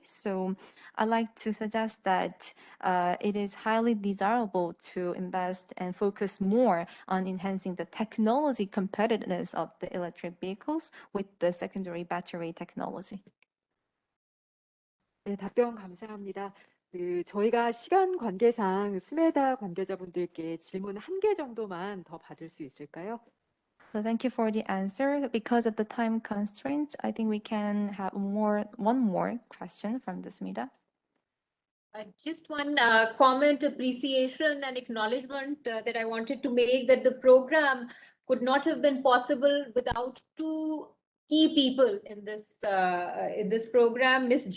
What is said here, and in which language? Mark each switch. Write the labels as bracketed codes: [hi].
[en] So I like to suggest that it is highly desirable to invest and focus more on enhancing the technology competitiveness of the electric vehicles with the secondary battery technology. [ko] 네, 답변 감사합니다. 저희가 시간 관계상 스메다 관계자분들께 질문 1개 정도만 더 받을 수 있을까요? [en] So thank you for the answer. Because of the time constraints, I think we can have one more question from this meetup. Just one comment, appreciation, and acknowledgement that I wanted to make, that the program could not have been possible without two key people in this program, Ms.